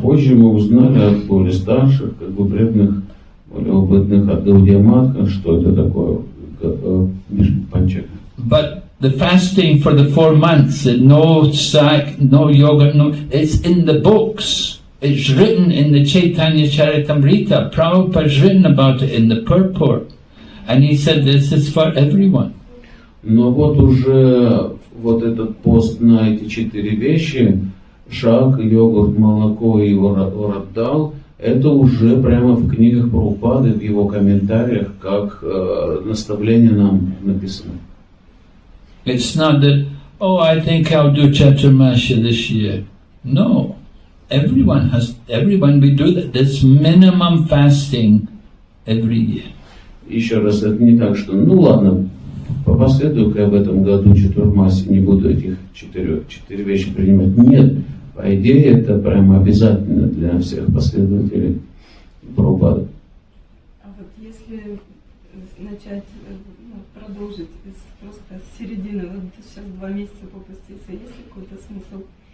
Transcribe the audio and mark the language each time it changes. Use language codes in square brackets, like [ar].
[ru] позже мы узнали от более старших, как бы преданных, более опытных от Гаудия Матха, что это такое Бхишмапанчика. [en] But the fasting for the 4 months, no sack, no yoga, it's in the books. It's written in the Chaitanya Charitamrita. Prabhupada's written about it in the purport. And he said this is for everyone. [ru] Но вот уже вот этот пост на эти 4 вещи, шак, йогурт, молоко и орабдал, Это уже прямо в книгах Прабхупады, в его комментариях, как наставление нам написано. [en] It's not that, oh, I think I'll do Chaturmasya this year. No. Everyone we do that. There's minimum fasting every year. [ru] Еще раз, это не так, что, ну ладно, последую-ка я в этом году Чатурмаси, не буду этих четыре вещи принимать. Нет, по идее, это прямо обязательно для всех последователей Прабхупады. А вот если начать, продолжить просто с середины, вот сейчас 2 месяца попуститься, есть ли какой-то смысл?